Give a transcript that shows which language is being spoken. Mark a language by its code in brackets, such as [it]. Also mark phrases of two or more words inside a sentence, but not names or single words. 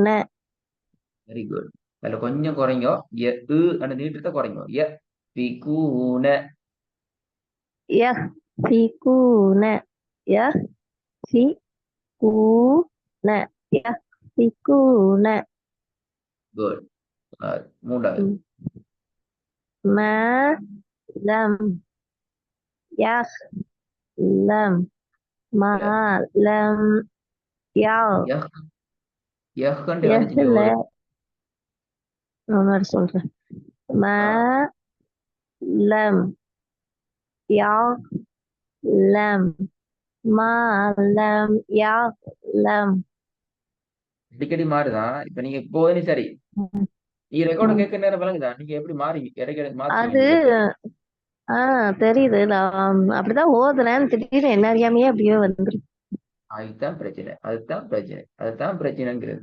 [en] very good. [ta] அதுல கொஞ்சம் குறைங்கோ. அந்த நீட்டத்தை குறைங்கோ. பி கூன. ய சி கூன. ய சி கூன. ய சி கூன. குட். மூன்றாவது. [ar] ما لم يعلم ما [ta] இல்ல, [ar] لم [ta] யஹ் யஹ்ன்னு வந்துச்சு [ar] يعلم. [ta] ஒரு. நான் சொல்றேன். [ar] ما ஆ, لم يعلم ما لم يعلم. [ta] அடிக்கடி மாறுதான். இப்ப நீங்க போதுன்னு சரி. நீங்க ரெக்கார்டு கேட்க நேரம் விளங்குதா? நீங்க எப்படி மாறி இடைக்கிட மாத்துறீங்க அது இந்த இடத்த? தெரியுது. நான் அப்படிதான் ஓதுறேன், திடீர்னு என்ன அறியாமையே அப்படியே வந்துருக்கு. அதுதான் பிரச்சனை. அதுதான் பிரச்சனைங்கிறது.